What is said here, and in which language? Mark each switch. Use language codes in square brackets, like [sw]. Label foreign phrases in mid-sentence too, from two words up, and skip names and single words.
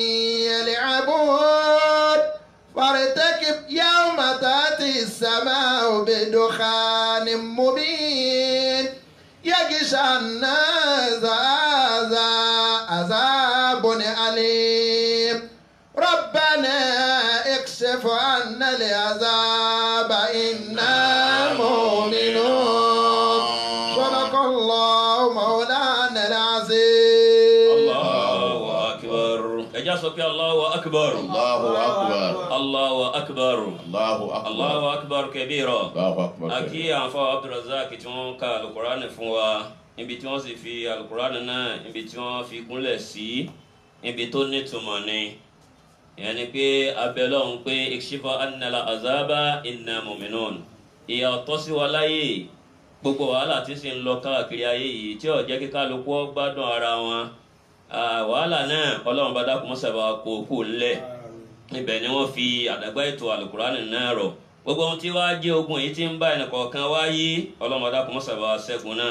[ar] يلعبون فارتكب يوم تأتي السماء بدخان مبين يغشى الناس هذا عذاب أليم ربنا اكشف عنا العذاب إنا مؤمنون صدق الله مولانا العظيم. الله أكبر. [yo] ẹja sọ pé [ar] الله أكبر. الله أكبر. الله أكبر. الله أكبر. الله أكبر كبيرا. الله أكبر. [yo] Aki àǹfà Abdulrazak tí wọ́n ka alukurani fún wa ibi tí wọ́n sì fi alukurani náà ibi tí wọ́n fi gúnlẹ̀ sí ibi tó nítumọ̀ ni. Ìyẹn ni pé abẹ́lẹ́ ọ̀hún pé [ar] اكشف عنا العذاب إنا مؤمنون. [yo] Ìyà ọ̀tọ́ sí wa láyé gbogbo wàhálà tí sì ń lọ káàkiri ayé yìí tí ó jẹ́ kí kálukú gbádùn ara wọn. Wàhálà náà Ọlọ́run bá dákun mọ́sàbà kó kú ńlẹ̀. Ibẹ̀ ni wọ́n fi àdàgbà ètò alukurani náà rọ̀. Gbogbo ohun tí wàá jẹ́ ogun yìí tí ń bá ẹnìkọ̀ọ̀kan wáyé Ọlọ́run bá dákun mọ́sàbà ṣẹ́gun náà.